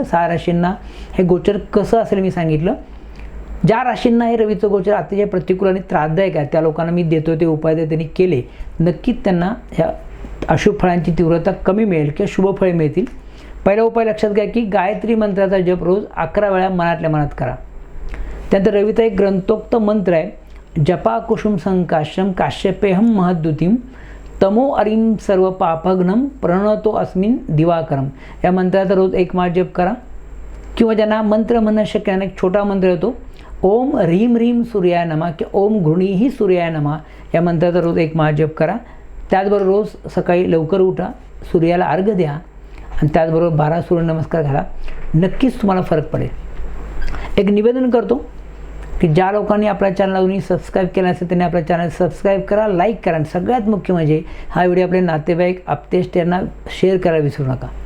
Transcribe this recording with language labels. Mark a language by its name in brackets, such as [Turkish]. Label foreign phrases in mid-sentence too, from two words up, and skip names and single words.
[Marathi] 6 राशींना हे गोचर कसं असेल मी सांगितलं. ज्या राशींना हे रवीचं गोचर अतिशय प्रतिकूल आणि त्रासदायक आहे त्या लोकांना मी देतो ते उपाय जर त्यांनी केले नक्कीच त्यांना ह्या अशुभ फळांची तीव्रता कमी मिळेल किंवा शुभ फळे मिळतील. पहिला उपाय लक्षात घ्या की गायत्री मंत्राचा जप रोज 11 वेळा मनातल्या मनात करा. त्यानंतर रवीचा एक ग्रंथोक्त मंत्र आहे, [Sanskrit] जपा कुसुम संकाशम काश्यपेहम महद्युतीम तमो अरिम सर्व पापघ्नम प्रणतो अस्मिन दिवाकरम. [Marathi] या मंत्राचा रोज 1 माळ जप करा. किंवा ज्यांना मंत्र म्हणणं शक्य नाही, एक छोटा मंत्र येतो, [Sanskrit] ओम ह्रीम ह्रीम सूर्याय नमः किंवा ओम घृणीही सूर्याय नमः [Marathi] या मंत्राचा रोज 1 माळ जप करा. त्याचबरोबर रोज सकाळी लवकर उठा, सूर्याला अर्घ्य द्या आणि त्याचबरोबर 12 सूर्यनमस्कार घाला. नक्कीच तुम्हाला फरक पडेल. एक निवेदन करतो की ज्या लोकांनी आपल्या चॅनलला अजूनही सबस्क्राईब केलं असेल त्यांनी आपल्या चॅनल सबस्क्राईब करा, लाईक करा आणि सगळ्यात मुख्य म्हणजे हा व्हिडिओ आपले नातेवाईक, आप्तेष्ट यांना शेअर करायला विसरू नका.